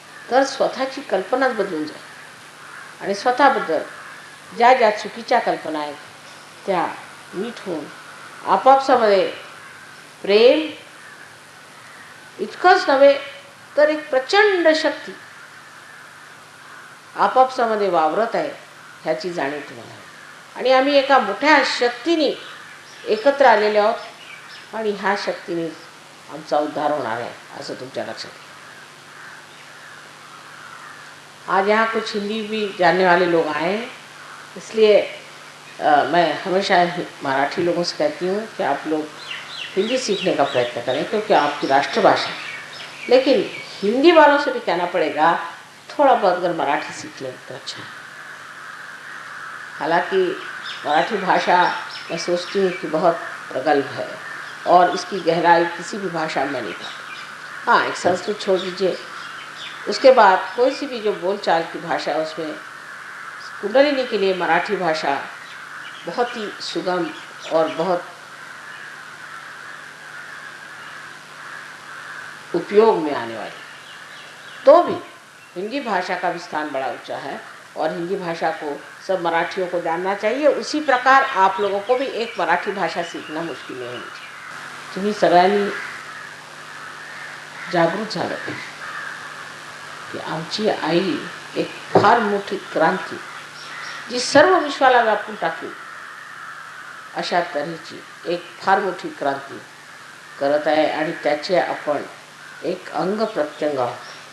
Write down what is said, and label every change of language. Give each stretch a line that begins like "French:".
Marathi: तर स्वतःची कल्पनाच बदलून जाईल आणि स्वतःबद्दल ज्या ज्या चुकीच्या कल्पना आहेत त्या नीट होऊन आपापसामध्ये प्रेम इतकंच नव्हे तर एक प्रचंड शक्ती आपापसामध्ये वावरत आहे ह्याची जाणीव तुम्हाला आहे. आणि आम्ही एका मोठ्या शक्तीने एकत्र आलेले आहोत आणि ह्या शक्तीने आमचा उद्धार होणार आहे असं तुमच्या लक्षात आहे.
Hindi: आज यहाँ कुछ हिंदी भी जानने वाले लोग आए हैं, इसलिए मैं हमेशा मराठी लोगों से कहती हूँ कि आप लोग हिंदी सीखने का प्रयत्न करें क्योंकि आपकी राष्ट्रभाषा. लेकिन हिंदी वालों से भी कहना पड़ेगा थोड़ा बहुत अगर मराठी सीख लें तो अच्छा है. हालांकि मराठी भाषा मैं सोचती हूँ कि बहुत प्रगल्भ है और इसकी गहराई किसी भी भाषा में नहीं पाती. हाँ, एक संस्कृत छोड़ दीजिए, उसके बाद कोई सी भी जो बोलचाल की भाषा है उसमें कुंडलिनी के लिए मराठी भाषा बहुत ही सुगम और बहुत उपयोग में आने वाली. तो भी हिंदी भाषा का भी स्थान बड़ा ऊंचा है और हिंदी भाषा को सब मराठियों को जानना चाहिए. उसी प्रकार आप लोगों को भी एक मराठी भाषा सीखना मुश्किल नहीं होनी चाहिए.
Marathi: तुम्ही सगळ्यांनी जागृत झालं पाहिजे की आमची आई एक फार मोठी क्रांती जी सर्व विश्वाला व्यापून टाकली अशा तऱ्हेची एक फार मोठी क्रांती करत आहे आणि त्याचे आपण एक अंग प्रत्यंग आहोत.